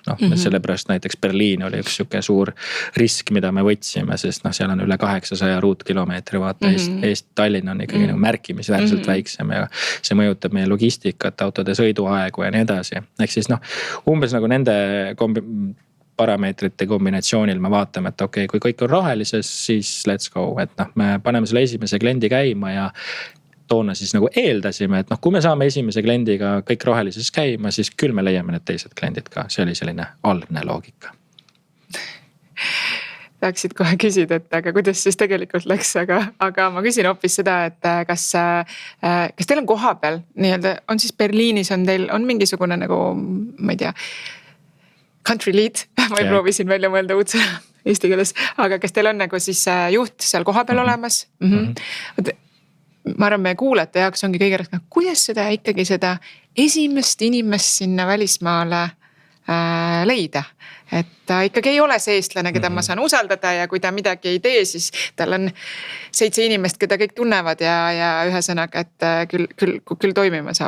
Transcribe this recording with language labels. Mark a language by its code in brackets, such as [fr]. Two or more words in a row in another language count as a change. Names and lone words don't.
[et] Sellepärast näiteks Berliin oli üks siuke suur risk, mida me võtsime, sest seal on üle 800 ruutkilomeetri vaata Eest Tallinn on ikkagi nagu märkimisväärselt väiksem ja see mõjutab meie logistikat, autode sõiduaegu ja nii edasi. Ehk siis umbes nagu nende parameetrite kombinatsioonil me vaatame, et okei, kui kõik on rahalises, siis [en] let's go, [et] et me paneme selle esimese kliendi käima ja toona siis nagu eeldasime, et kui me saame esimese kliendiga kõik rahalises käima, siis küll me leiame need teised kliendid ka, see oli selline algne loogika. Tahaksid kohe küsida, et aga kuidas siis tegelikult läks, aga ma küsin hoopis seda, et kas teil on koha peal nii-öelda, on siis Berliinis on teil, on mingisugune nagu, ma ei tea, [en] country lead, [et] ma ei proovisin välja mõelda uudse eesti keeles, aga kas teil on nagu siis juht seal koha peal olemas? Ma arvan, meie kuulajate jaoks ongi kõige raskem, kuidas seda ikkagi seda esimest inimest sinna välismaale leida, et ta ikkagi ei ole see eestlane, keda ma saan usaldada ja kui ta midagi ei tee, siis tal on 7 inimest, keda kõik tunnevad ja ühesõnaga, et küll toimima saab.